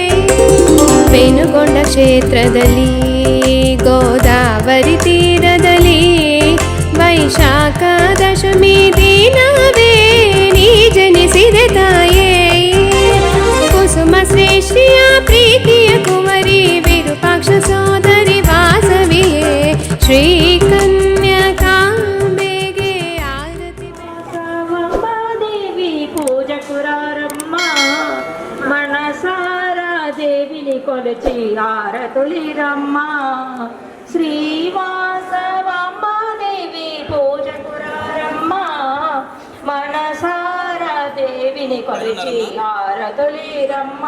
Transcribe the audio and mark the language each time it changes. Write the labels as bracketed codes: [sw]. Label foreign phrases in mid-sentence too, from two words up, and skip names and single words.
[kn] ಪೆನುಕೊಂಡ ಕ್ಷೇತ್ರದಲ್ಲಿ ಗೋದಾವರಿ ತೀರದಲ್ಲಿ ವೈಶಾಖ ದಶಮಿ ದಿನವೇ ನೀ ಜನಿಸಿದೆ ತಾಯೇ. ಕುಸುಮ ಶ್ರೇಷ್ಠಿಯ ಪ್ರೀತಿಯ ಕುವರಿ ವಿರೂಪಾಕ್ಷ ಸೋದರಿ ವಾಸವಿಯೇ ಶ್ರೀ ಕನ್ಯಕಾಂಬೆಗೆ ಆರತಿ. [te] ದೇವಿ పూజకురారమ్మ మనసార దేవిని కొలిచి ఆరతులిరమ్మ. శ్రీవాసవమ్మ దేవి పూజకురారమ్మ మనసార దేవిని కొలిచి ఆరతులిరమ్మ.